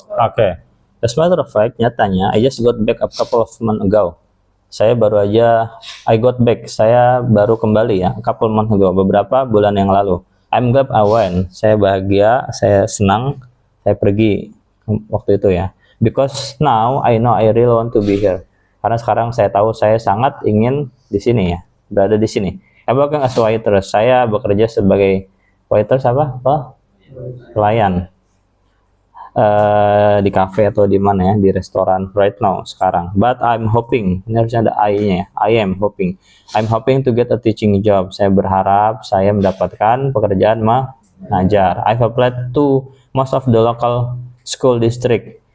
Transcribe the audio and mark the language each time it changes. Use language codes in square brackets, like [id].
[en] Okay. As a matter of fact, [id] nyatanya, [en] I just got back a couple of months ago. [id] Saya baru aja, saya baru kembali ya, [en] a couple months ago, [id] beberapa bulan yang lalu. [en] I'm glad I went. [id] Saya bahagia, saya senang, saya pergi waktu itu ya. [en] Because now I know I really want to be here. [id] Karena sekarang saya tahu saya sangat ingin di sini ya, berada di sini. [en] I'm working as a waiter. [id] Saya bekerja sebagai waiter apa? Pelayan. Di cafe atau di mana ya, di restoran [en] right now [id] sekarang. [en] But I'm hoping, [id] ini harusnya ada I-nya. [en] I am hoping. I'm hoping to get a teaching job. [id] Saya berharap saya mendapatkan pekerjaan mengajar. [en] I've applied to most of the local school district.